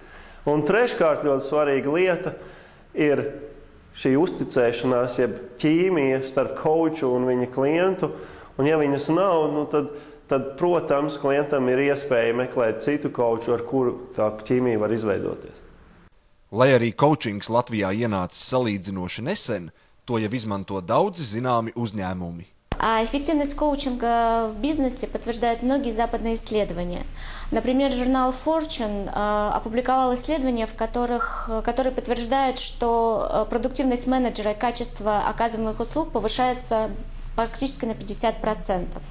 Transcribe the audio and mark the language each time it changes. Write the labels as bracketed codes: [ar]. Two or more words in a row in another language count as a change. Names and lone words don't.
[lv] Un treškārt ļoti svarīga lieta ir šī uzticēšanās, jeb ķīmija starp kouču un viņa klientu. Un ja viņas nav, tad, protams, klientam ir iespēja meklēt citu kouču, ar kuru tā ķīmija var izveidoties. Lai arī koučings Latvijā ienācis salīdzinoši nesen, to jau izmanto daudzi zināmi uzņēmumi. [ru] А эффективность коучинга в бизнесе подтверждают многие западные исследования. Например, журнал Fortune опубликовал исследования, которые подтверждают, что продуктивность менеджера и качество оказываемых услуг повышается практически на 50%.